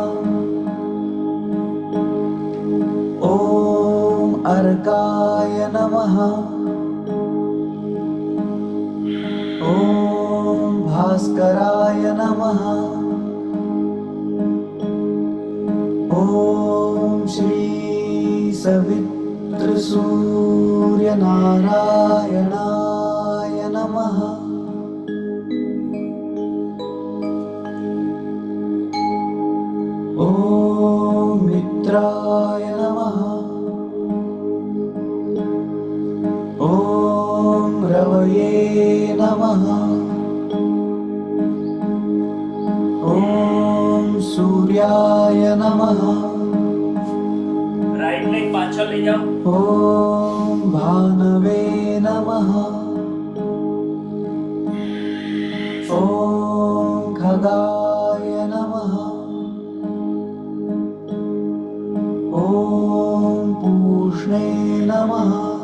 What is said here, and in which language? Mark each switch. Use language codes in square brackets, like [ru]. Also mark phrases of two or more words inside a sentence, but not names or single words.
[sa] ઓમ અર્કાય નમઃ. ઓમ ભાસ્કરાય નમઃ. ॐ श्री सवितृसूर्यनारायणाय नमः। ॐ मित्राय नमः। ॐ रवये नमः। ॐ सूर्याय नमः। [en] right leg [gu] પાછળ લઈ જાઓ। [sa] ॐ भानवे नमः। ॐ खगाय नमः। ॐ पूष्णे नमः।